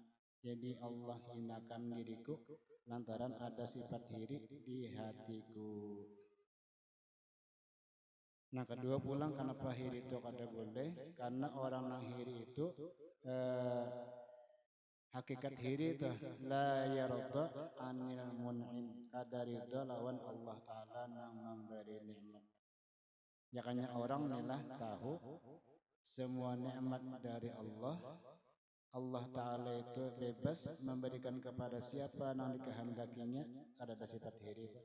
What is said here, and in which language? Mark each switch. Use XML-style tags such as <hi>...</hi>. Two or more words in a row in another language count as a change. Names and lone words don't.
<bjn>Jadi Allah hinakan diriku lantaran ada sifat hiri di hatiku. Nah kedua pulang, kenapa hiri itu kada boleh? Karena orang yang hiri itu hakikat hiri itu</bjn> <ar>la yarda anil mun'im,</ar> <bjn>kada ridha lawan Allah Ta'ala yang memberi nikmat. Ya kanya orang nilah tahu semua nikmat dari Allah. Allah Ta'ala itu bebas memberikan kepada siapa yang dikehendakinya, kada ada sifat hiri itu.</bjn>